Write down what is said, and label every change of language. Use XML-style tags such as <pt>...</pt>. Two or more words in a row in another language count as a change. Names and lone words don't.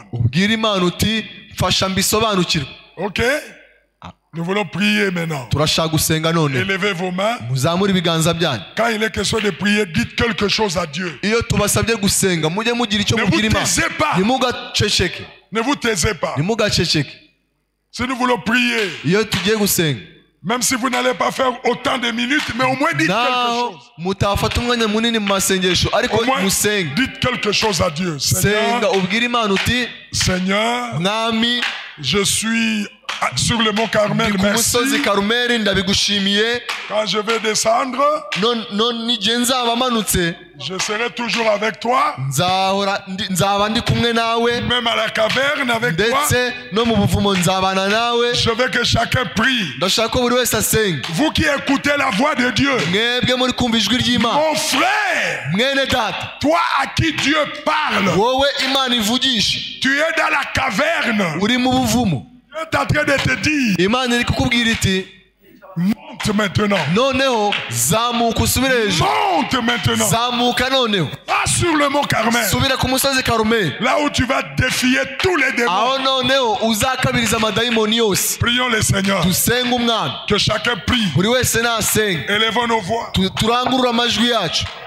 <rw>ubwire Imana uti mfasha mbisobanukirwe. Ok?</rw> <fr>Nous voulons prier maintenant.</fr> <rw>turashaka gusenga none.</rw> <fr>Élevez vos mains.</fr> <rw>muzamure ibiganza byanyu.</rw> <fr>Quand il est question de prier, dites quelque chose à Dieu.</fr> <rw>iyo tubasabye gusenga, mujye mugira icyo</rw> <fr>Ne vous</fr> <rw>mubwira Imana.</rw> <fr>taisez pas.</fr> <rw>ntimugaceceke,</rw> <fr>Ne vous taisez pas.</fr> <rw>ntimugaceceke.</rw> <fr>Si nous voulons prier,</fr> <rw>iyo tugiye gusenga,</rw> <fr>même si vous n'allez pas faire autant de minutes, mais au moins dites quelque</fr> <rw>naho</rw> <fr>chose.</fr> <rw>mutafata umwanya munini mu masengesho, ariko</rw> <fr>Au moins,</fr> <rw>musenge.</rw> <fr>dites quelque chose à Dieu.</fr> <rw>senga</rw> <fr>Seigneur,</fr> <rw>ubwire Imana uti</rw> <fr>Seigneur,</fr> <rw>mwami,</rw> <fr>je suis sur le mont Carmel,</fr> <rw>ndi ku musozi</rw> <fr>merci.</fr> <rw>Karumeli, ndabigushimiye.</rw> <fr>Quand je vais descendre,</fr> <rw>none igihe nzaba manutse,</rw> <fr>je serai toujours avec toi,</fr> <rw>nzaba ndi kumwe nawe,</rw> <fr>même à la caverne avec toi.</fr> <rw>ndetse no mu buvumo nzabana nawe.</rw> <fr>Je veux que chacun prie.</fr> <rw>ndashaka ko buri wese asenga.</rw> <fr>Vous qui écoutez la voix de Dieu,</fr> <rw>mwebwe muri kumva ijwi ry'Imana,</rw> <fr>mon frère,</fr> <rw>mwene data,</rw> <fr>toi à qui Dieu parle,</fr> <rw>wowe Imana ivugisha,</rw> <fr>tu es dans la caverne.</fr> <rw>uri mu buvumo.</rw> <fr>Dieu est en train de te dire,</fr> <rw>Imana iri kukubwira iti</rw> <fr>monte maintenant.</fr> <rw>noneho zamuka usubire hejuru.</rw> <fr>Monte maintenant.</fr> <rw>zamuka noneho</rw> <fr>Va sur le mont Carmel.</fr> <rw>subira ku musozi Karumeli,</rw> <fr>Là où tu vas défier tous les démons.</fr> <rw>aho noneho uzakabiriza amadayimoni yose.</rw> <fr>Prions le Seigneur.</fr> <rw>dusenge umwana,</rw> <fr>Que chacun prie.</fr> <rw>buri wese nasenga.</rw> <fr>Élevons nos voix.</fr> <rw>turangurura amajwi yacu.</rw>